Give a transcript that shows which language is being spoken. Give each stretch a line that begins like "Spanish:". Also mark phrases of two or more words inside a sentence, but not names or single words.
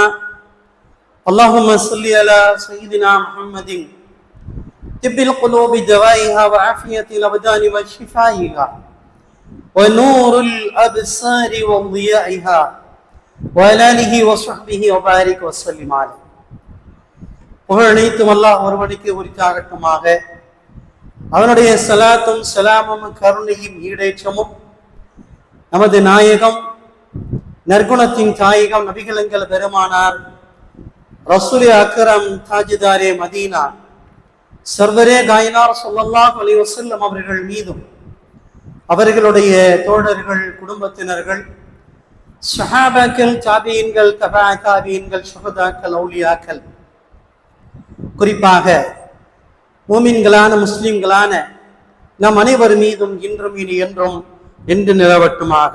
Arabic: اللهم صل على سيدنا محمد طب القلوب دوائها وعافية الأبدان وشفائها ونور الأبصار وضيائها وعلى آله وصحبه وبارك وسلم عليه.
Tamil: புகழனைத்தும் அல்லாஹ் ஒருவனுக்கு உரித்தாகட்டுமாக. அவனுடைய சலாத்தும் சலாமும் கருணையும் ஈடேற்றமும் நமது நாயகம் நற்குணத்தின் தாயகம் நபிகளங்கள் பெருமானார்
Urdu: رسولِ اکرم تاجدارِ مدینہ سرورِ کائنات
Arabic: صلى الله عليه وسلم
Tamil: அவர்கள் மீதும் அவர்களுடைய தோழர்கள் குடும்பத்தினர்கள் ஸஹாபாக்கள் தாபீன்கள் தபா தாபீன்கள் ஷுஹதாக்கள் அவுலியாக்கள் குறிப்பாக மூமின்களான முஸ்லிம்களான நம் அனைவர் மீதும் இன்றும் இனி என்றும் என்று நிலவட்டுமாக.